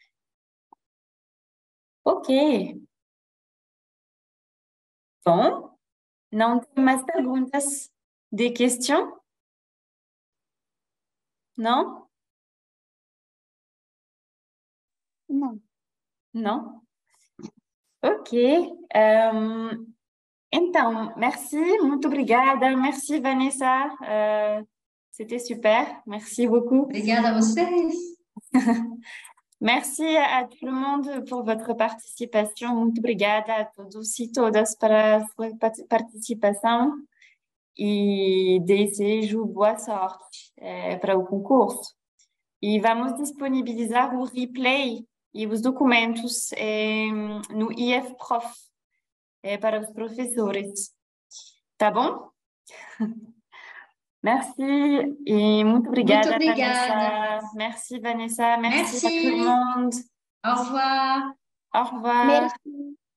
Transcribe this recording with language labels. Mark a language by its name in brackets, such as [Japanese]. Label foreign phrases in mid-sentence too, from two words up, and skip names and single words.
[Portuguese] Ok, bom, não tem mais perguntas de questão? Não? Não. Não? Ok. Então, merci, muito obrigada. [French] Merci, Vanessa. C'était super. Merci beaucoup. [Portuguese] Obrigada a vocês. [French] Merci à tout le monde pour votre participation. [Portuguese] Muito obrigada a todos e todas para a sua participação e desejo boa sorte para o concurso. E vamos disponibilizar o replay e os documentos no IF Prof para os professores. Tá bom? Merci e muito obrigada, Muito obrigada. Vanessa. [French] Merci, Vanessa. Merci, Merci. à tout le monde. Au revoir. Au revoir. Merci.